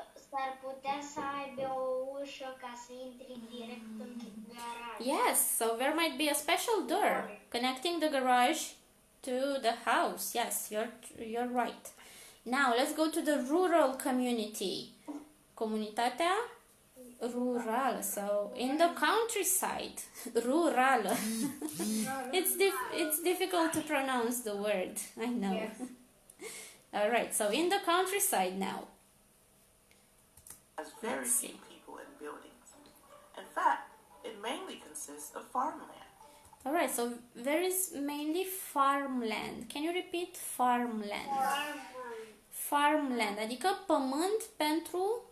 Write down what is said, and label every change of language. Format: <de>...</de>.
<ro>S-ar putea să aibă o ușă ca să intri direct în garaj.</ro> <en>Yes, so there might be a special door connecting the garage to the house. Yes, you're right. Now let's go to the rural community.</en> <ro>Comunitatea rurală.</ro> <en>So in the countryside, rurală. It's difficult to pronounce the word. I know. Yes. All right. So in the countryside now. Has very Let's see. few people and buildings. In fact, it mainly consists of farmland. All right. So there is mainly farmland. Can you repeat farmland?</en> <ro>Farmland, adică pământ pentru</ro>